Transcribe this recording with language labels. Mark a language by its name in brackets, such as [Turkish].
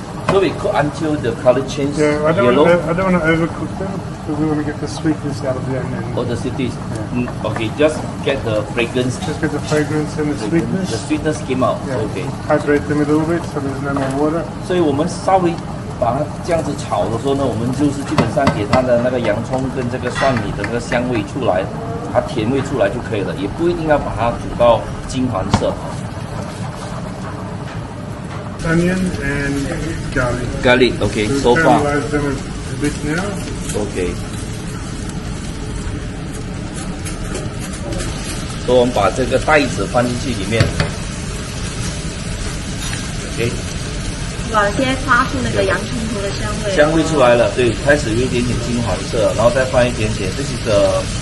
[English] So we cook until the color changes yellow. I don't want to overcook them because we want to get the sweetness out of the onion. Oh, the sweetness. Okay, just get the fragrance. Just get the fragrance and the sweetness. The sweetness came out. Okay. Hydrate them a little bit so there's no more water. [Chinese] 所以我们稍微把它这样子炒的时候呢，我们就是基本上给它的那个洋葱跟这个蒜米的那个香味出来，它甜味出来就可以了，也不一定要把它煮到金黄色。 [English] onion and garlic. Garlic, okay. So far. Caramelize them a bit now. Okay. [Chinese] 所以我们把这个袋子放进去里面。 [English] OK。 [Chinese] 哇，现在发出那个洋葱头的香味。香味出来了，对，开始有一点点金黄色，然后再放一点点，这是个